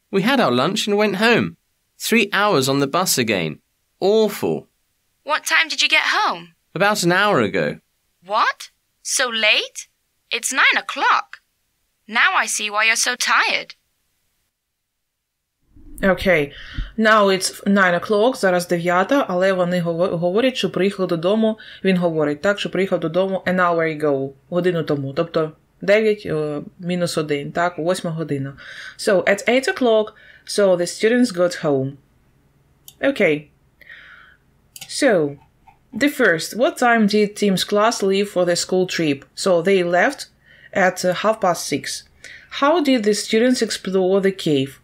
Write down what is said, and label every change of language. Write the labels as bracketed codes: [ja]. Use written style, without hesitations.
[en] We had our lunch and went home. 3 hours on the bus again. Awful. What time did you get home? About an hour ago. What? So late? It's 9 o'clock. Now I see why you're so tired. Okay. Now it's 9 o'clock, [uk] зараз 9, але вони говорять, що приїхали додому, він говорить, так, що приїхав додому [en] an hour ago, [uk] годину тому, тобто 9 мінус 1, так, 8 година. [en] So, at 8 o'clock, so the students got home. Okay. So, the first, what time did Tim's class leave for the school trip? So, they left at 6:30. How did the students explore the cave?